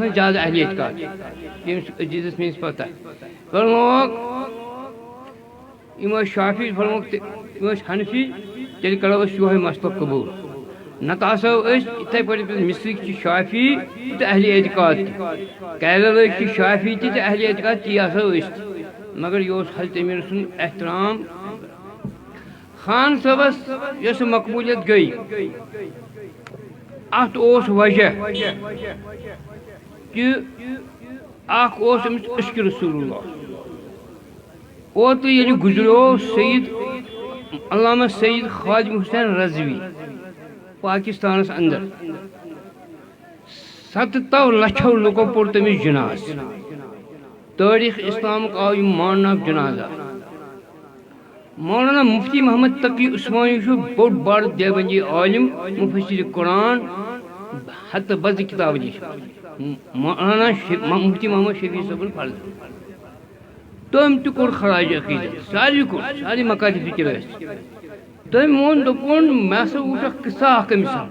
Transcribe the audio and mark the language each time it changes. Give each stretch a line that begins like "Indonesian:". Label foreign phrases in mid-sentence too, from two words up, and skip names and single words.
Kashmiri: آسان زیادٕ اہل اعتقاد تٔمِس عزیزس میٲنِس پتہ فرمووُکھ یِم ٲسۍ شافی فرمووُکھ یِم ٲسۍ حنفی تیٚلہِ کرو أسۍ یِہوے مسلک قبوٗل نتہٕ آسو أسۍ یِتھٕے پٲٹھۍ مصرٕکۍ چھِ شافی تہٕ اہل اعتقاد تہِ کیرلٕکۍ چھِ شافی تہِ تہٕ اہل اعتقاد تی آسو أسۍ تہِ مگر یہِ اوس حضرت امیر سُنٛد احترام خان صٲبس یۄس مقبوٗلیت گٔے اتھ اوس وجہ کہِ اکھ اوس أمِس عشق رسول اللہ اوترٕ ییٚلہِ گُزریو سید علامہ سید خواجہ حسین رضوی پاکستانس اندر 17 لچھو لُکو پوٚر تٔمِس جناز تٲریٖخ اسلامُک آو یہِ ماننہٕ اکھ جنازہ مولانا مفتی محمد تقی عثمانی چھُ بوٚڑ بارٕ دیوبندی عالم مفسر قرآن ہتہٕ بدٕ کتاب نِش مولانا مفتی محمد شفیع صٲبُن فرض تٔمۍ تہِ کوٚر خراج عقیدت ساروی کوٚر سارے مکاتب فکر ٲسۍ تٔمۍ ووٚن دوٚپُن مےٚ ہسا وُچھ اکھ قصہ اکھ أمِس